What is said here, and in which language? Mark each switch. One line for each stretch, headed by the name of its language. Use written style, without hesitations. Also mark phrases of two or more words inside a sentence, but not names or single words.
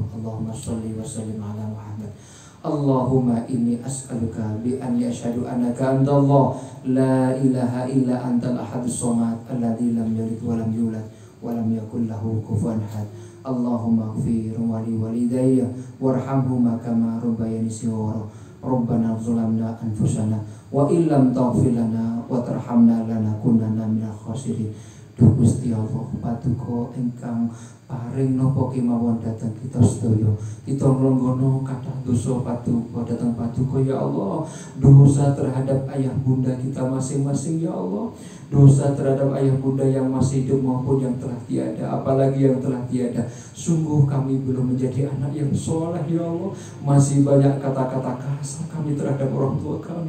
Arabic: اللهم صل وسلم على محمد اللهم إني أسألك بأني أشهد أنك أنت الله لا إله إلا أنت الأحد الصمد الذي لم يلد ولم يولد ولم يكن له كفوا أحد. اللهم اغفر ولوالدي وارحمهما كما ربياني صغيرا. ربنا ظلمنا أنفسنا وإن لم تغفر لنا وترحمنا لنكونن من الخاسرين.
Javanese: Duh Gusti Allah, paduka ingkang paring napa kemawon dhateng kita sedaya. Kita nglonggono kathah dosa paduka dhateng paduka
Arabic: يا الله.
Indonesian: Dosa terhadap ayah bunda kita masing-masing
Arabic: يا الله.
Indonesian: Dosa terhadap ayah bunda yang masih hidup maupun yang telah tiada, apalagi yang telah tiada. Sungguh kami belum menjadi anak yang soleh
Arabic: يا الله.
Indonesian: Masih banyak kata-kata kasar kami terhadap orang tua kami.